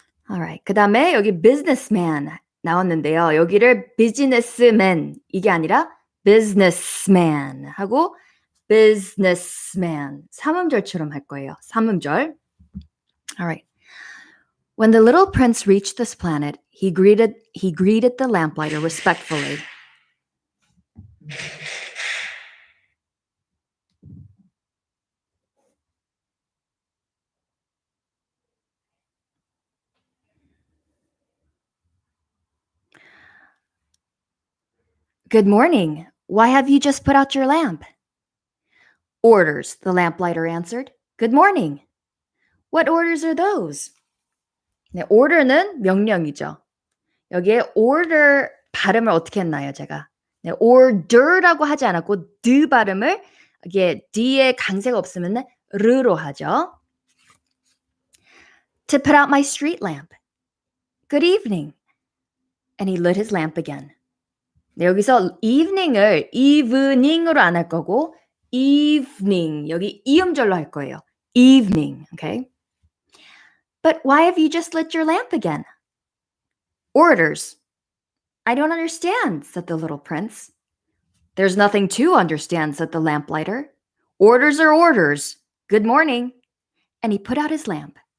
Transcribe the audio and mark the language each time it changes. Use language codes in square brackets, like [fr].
[ko] Alright. 그 다음에 여기 businessman 나왔는데요. 여기를 businessman 이게 아니라 businessman 하고 businessman 삼음절처럼 할 거예요. 삼음절. Alright. [en] When the little prince reached this planet, he greeted the lamplighter respectfully. Good morning. Why have you just put out your lamp? Orders, the lamplighter answered. Good morning. What orders are those? [ko] 네, order는 명령이죠. 여기에 order 발음을 어떻게 했나요, 제가? 네, order라고 하지 않았고 드 발음을 이게 d에 강세가 없으면 르로 하죠. [en] To put out my street lamp. Good evening. and he lit his lamp again. [ko] 네, 여기서 evening을 evening으로 안 할 거고 evening, 여기 이음절로 할 거예요. [en] evening, okay? But why have you just lit your lamp again? Orders. I don't understand, said the little prince. There's nothing to understand, said the lamplighter. Orders are orders. Good morning. And he put out his lamp.